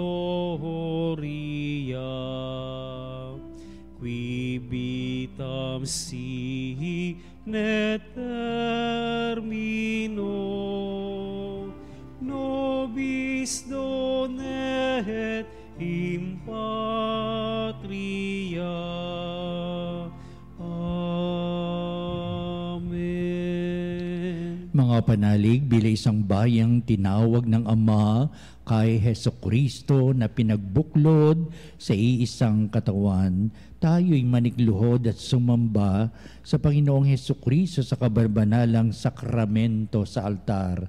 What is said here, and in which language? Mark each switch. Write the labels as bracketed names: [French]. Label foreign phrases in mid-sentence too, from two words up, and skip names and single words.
[Latin] gloria, qui vitam sine termino, nobis donet in patria. Amen. [Filipino] Mga panalig, bilang isang bayang tinawag ng Ama kay Hesukristo na pinagbuklod sa iisang katawan, tayo'y manikluhod at sumamba sa Panginoong Hesukristo sa kabarbanalang sakramento sa altar.